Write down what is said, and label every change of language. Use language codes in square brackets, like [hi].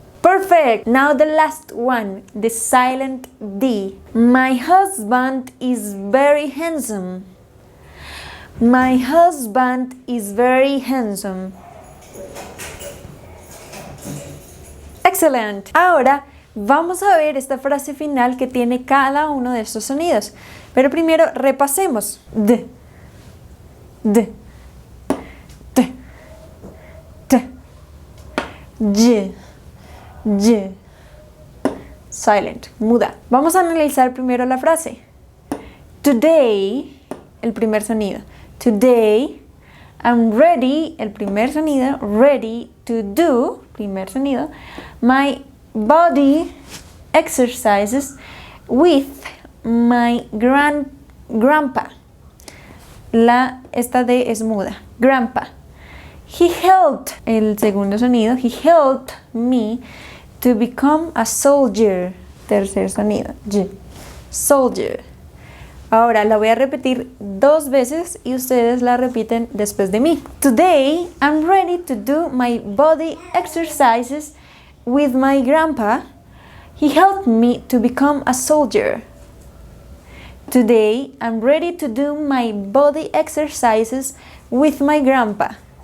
[en] Perfect! Now the last one, the silent D. My husband is very handsome. My husband is very handsome. [es] Excelente. Ahora vamos a ver esta frase final que tiene cada uno de estos sonidos. Pero primero repasemos. D, D, T, T, Y, Y. Silent, muda. Vamos a analizar primero la frase. Today, el primer sonido. [en] Today, I'm ready, [es] el primer sonido. [en] Ready to do, [es] primer sonido. [en] My body exercises with my grandpa. [es] Esta D es muda. Grandpa. [en] He helped, [es] el segundo sonido. [en] He helped me to become a soldier. [es] Tercer sonido. Y. Soldier. Ahora la voy a repetir 2 veces y ustedes la repiten después de mí. [en] Today I'm ready to do my body exercises with my grandpa. He helped me to become a soldier. Today I'm ready to do my body exercises with my grandpa.